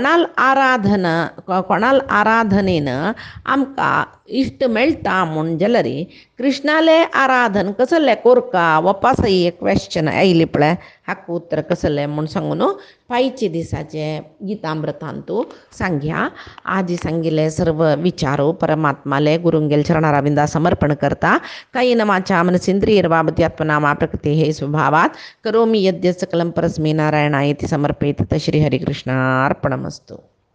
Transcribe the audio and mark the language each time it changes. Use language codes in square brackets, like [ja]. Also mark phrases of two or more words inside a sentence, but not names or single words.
[kok] कोणाल आराधनेन आमकां इश्ट मेळटा म्हूण जाल्यार कृष्णाले आराधन कसलें कोरका वपासय एक क्वेश्चन आयली पळय हाका उत्तर कसलें म्हूण सांगून पायचे दिसाचे गीतामृतांतू सांगया आजी सांगिल्ले सर्व विचारो परमात्माले गुरुंगेल चरणारविंदा समर्पण करता [sa] कायेन वाचा मनसेंद्रियैर्वा बुद्ध्यात्मना प्रकृते हे स्वभावात करोमि यद्यत् सकलं परस्मै नारायणायेति समर्पयेत् श्री हरिकृष्णार्पणमस्तु।